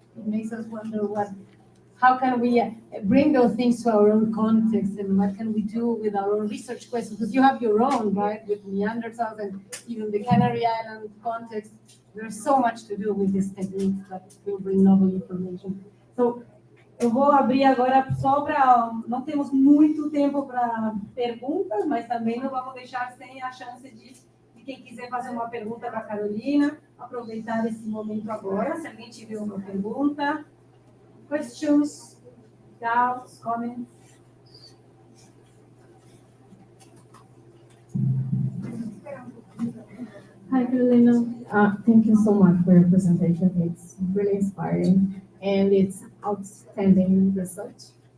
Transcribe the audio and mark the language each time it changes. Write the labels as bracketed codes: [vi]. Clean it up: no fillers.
[en] It makes us wonder how can we bring those things to our own context, and what can we do with our own research questions? Because you have your own, right, with Neanderthals and even the Canary Island context. There's so much to do with these techniques that will bring novel information. [pt] So, eu vou abrir agora só para... Não temos muito tempo para perguntas, mas também não vamos deixar sem a chance de quem quiser fazer uma pergunta para a Carolina, aproveitar esse momento agora. Se alguém tiver uma pergunta... [en] Questions, doubts, comments? Hi, Carolina. Thank you so much for your presentation. It's really inspiring and it's outstanding research.